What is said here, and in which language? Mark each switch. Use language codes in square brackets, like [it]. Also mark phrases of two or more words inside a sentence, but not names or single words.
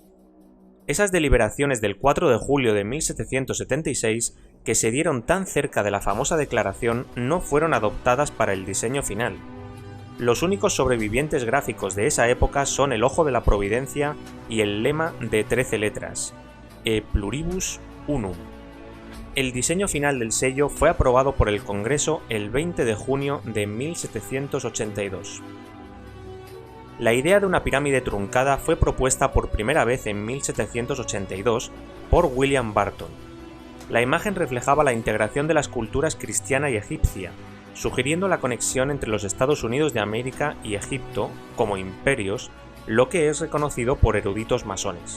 [es] Esas deliberaciones del 4 de julio de 1776, que se dieron tan cerca de la famosa declaración, no fueron adoptadas para el diseño final. Los únicos sobrevivientes gráficos de esa época son el ojo de la providencia y el lema de 13 letras, [la] E pluribus unum. [es] El diseño final del sello fue aprobado por el Congreso el 20 de junio de 1782. La idea de una pirámide truncada fue propuesta por primera vez en 1782 por William Barton. La imagen reflejaba la integración de las culturas cristiana y egipcia, sugiriendo la conexión entre los Estados Unidos de América y Egipto como imperios, lo que es reconocido por eruditos masones.